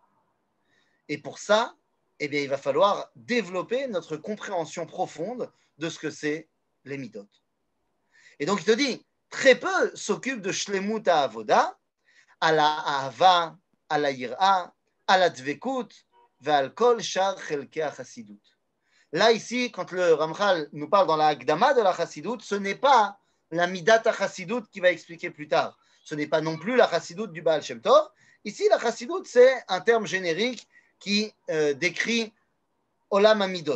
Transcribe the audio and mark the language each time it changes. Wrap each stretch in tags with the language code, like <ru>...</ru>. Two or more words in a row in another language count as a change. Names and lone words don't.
<fr>Et pour ça, eh bien, il va falloir développer notre compréhension profonde de ce que c'est les midot. Et donc, il te dit, très peu s'occupent de</fr> <he>שלמות העבודה,</he> <fr>à la ahava, à la yir'a, à la dvekut,</fr> <he>ועל כל שאר חלקי החסידות.</he> <fr>Là, ici, quand le Ramchal nous parle dans la Hakdama de la Chassidut, ce n'est pas la</fr> <he>מידת החסידות</he> <fr>qui va expliquer plus tard. Ce n'est pas non plus la Chassidut du Baal Shem Tov. Ici, la Chassidut, c'est un terme générique qui décrit</fr> <he>עולם המידות.</he>